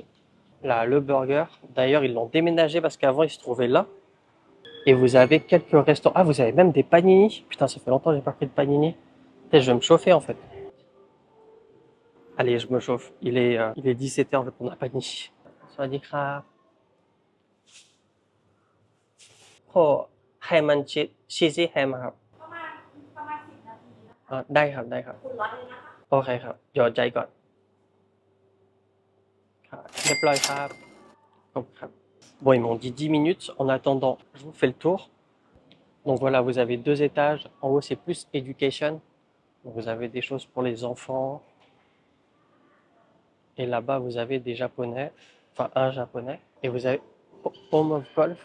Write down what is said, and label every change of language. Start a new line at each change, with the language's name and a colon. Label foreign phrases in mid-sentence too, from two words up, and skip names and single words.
French: Là, le burger. D'ailleurs, ils l'ont déménagé parce qu'avant, il se trouvait là. Et vous avez quelques restaurants. Ah, vous avez même des panini. Putain, ça fait longtemps que j'ai pas pris de panini. Peut-être je vais me chauffer en fait. Allez, je me chauffe. Il est 17h, je vais prendre un panini.
Thai: สวัสดีครับ. Oh, ให้มันชีสแฮมครับได้ครับได้ครับโอเคครับหยอดใจก่อนครับเรียบร้อยครับขอบคุณครับ
French: Bon, ils m'ont dit 10 minutes. En attendant, je vous fais le tour. Donc voilà, vous avez 2 étages. En haut, c'est plus education. Donc, vous avez des choses pour les enfants. Et là-bas, vous avez des japonais. Enfin, un japonais. Et vous avez Home of Golf.